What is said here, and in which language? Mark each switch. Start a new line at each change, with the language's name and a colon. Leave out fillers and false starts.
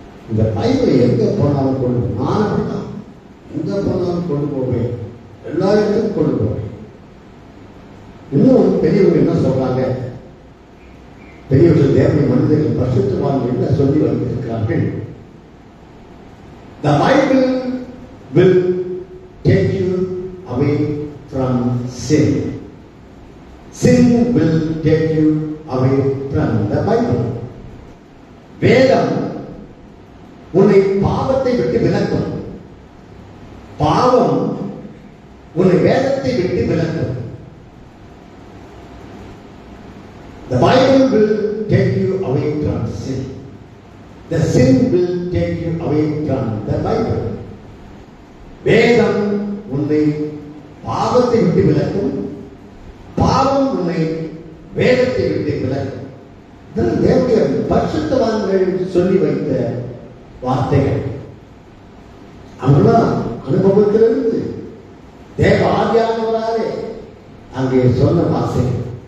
Tamil: இந்த பைபிளை எங்க போனாலும் கொண்டு, நான் அப்படிதான் எங்க போனாலும் கொண்டு போவேன், எல்லா இடத்துக்கும் கொண்டு போவேன். இன்னும் பெரியவங்க என்ன சொல்றாங்க? பெரியவர்கள் தேவனை மனிதர்கள் பரிசுத்தவான்கள் என்ன சொல்லி வந்திருக்கிறார்கள்?
English: The Bible will take you away from sin. Sin will take you away from the Bible.
Tamil: வேதம் உன்னை பாவத்தை விட்டு விலக்கும். பாவம் உன்னை வேதத்தை விட்டு விலக்கும்.
English: The Bible will take you away from sin. The sin will take you away from the Bible.
Tamil: வேதம் உன்னை பாவத்தை விட்டு விலக்கும், பாவம் உன்னை வேதத்தை விட்டு விலக்கும். இதெல்லாம் தேவனுடைய பரிசுத்தவான்கள் சொல்லி வைத்த வார்த்தைகள். அவங்களாம் அனுபவத்திலிருந்து தேவ ஆவியானவராலே அங்கே சொன்ன வார்த்தைகள்.